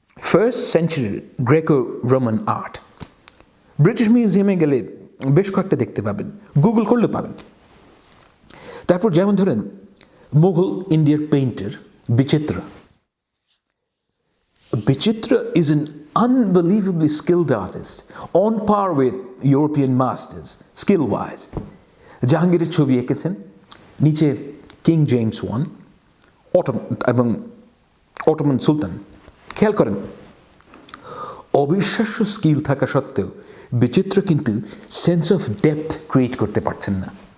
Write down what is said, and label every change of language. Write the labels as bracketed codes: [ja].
[bn] First সেঞ্চুরির Greco Roman art British মিউজিয়ামে গেলে বেশ কয়েকটা দেখতে পাবেন, গুগল করলে পাবেন। তারপর যেমন ধরেন মুঘল ইন্ডিয়ার painter Bichitra. [en] Bichitra is an unbelievably skilled artist, on par with European masters, skill-wise. [bn] জাহাঙ্গীরের ছবি এঁকেছেন, নিচে কিং জেমস ওয়ান এবং অটোমান সুলতান। খেয়াল করেন, অবিশ্বাস্য স্কিল থাকা সত্ত্বেও বিচিত্র কিন্তু সেন্স অফ ডেপথ ক্রিয়েট করতে পারছেন না।